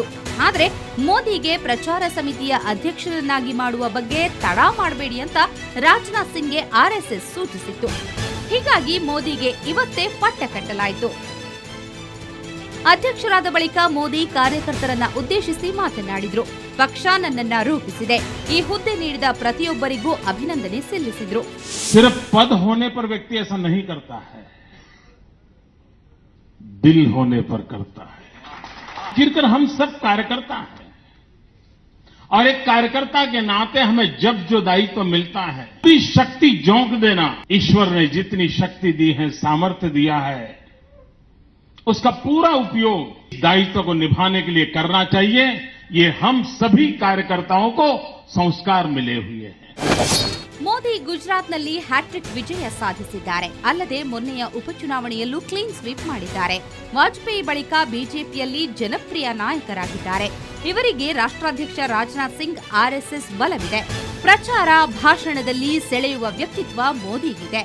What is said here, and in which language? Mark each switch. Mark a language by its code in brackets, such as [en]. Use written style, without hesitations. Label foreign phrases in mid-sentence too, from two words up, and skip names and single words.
[kn] ಆದರೆ ಮೋದಿಗೆ ಪ್ರಚಾರ ಸಮಿತಿಯ ಅಧ್ಯಕ್ಷರನ್ನಾಗಿ ಮಾಡುವ ಬಗ್ಗೆ ತಡ ಮಾಡಬೇಡಿ ಅಂತ ರಾಜನಾಥ್ ಸಿಂಗ್ಗೆ ಆರ್ಎಸ್ಎಸ್ ಸೂಚಿಸಿತ್ತು. ಹೀಗಾಗಿ ಮೋದಿಗೆ ಇವತ್ತೇ ಪಟ್ಟ ಕಟ್ಟಲಾಯಿತು. ಅಧ್ಯಕ್ಷರಾದ ಬಳಿಕ ಮೋದಿ ಕಾರ್ಯಕರ್ತರನ್ನ ಉದ್ದೇಶಿಸಿ ಮಾತನಾಡಿದ್ರು. ಪಕ್ಷ ನನ್ನನ್ನ ರೂಪಿಸಿದೆ. ಈ ಹುದ್ದೆ ನೀಡಿದ ಪ್ರತಿಯೊಬ್ಬರಿಗೂ ಅಭಿನಂದನೆ ಸಲ್ಲಿಸಿದ್ರು. [hi] सिर्फ पद होने पर व्यक्ति ऐसा नहीं करता है, दिल होने पर करता है. आखिरकार हम सब कार्यकर्ता हैं और एक कार्यकर्ता के नाते हमें जब जो दायित्व मिलता है, पूरी शक्ति झोंक देना. ईश्वर ने जितनी शक्ति दी है, सामर्थ्य दिया है, उसका पूरा उपयोग दायित्व को निभाने के लिए करना चाहिए. ये हम सभी कार्यकर्ताओं को संस्कार मिले हुए हैं. [kn] ಮೋದಿ ಗುಜರಾತ್ನಲ್ಲಿ ಹ್ಯಾಟ್ರಿಕ್ ವಿಜಯ ಸಾಧಿಸಿದ್ದಾರೆ. ಅಲ್ಲದೆ ಮೊನ್ನೆಯ ಉಪಚುನಾವಣೆಯಲ್ಲೂ [en] clean sweep [kn] ಮಾಡಿದ್ದಾರೆ. ವಾಜಪೇಯಿ ಬಳಿಕ ಬಿಜೆಪಿಯಲ್ಲಿ ಜನಪ್ರಿಯ ನಾಯಕರಾಗಿದ್ದಾರೆ. ಇವರಿಗೆ ರಾಷ್ಟ್ರಾಧ್ಯಕ್ಷ ರಾಜನಾಥ್ ಸಿಂಗ್ ಆರ್ಎಸ್ಎಸ್ ಬಲವಿದೆ. ಪ್ರಚಾರ ಭಾಷಣದಲ್ಲಿ ಸೆಳೆಯುವ ವ್ಯಕ್ತಿತ್ವ ಮೋದಿಗಿದೆ.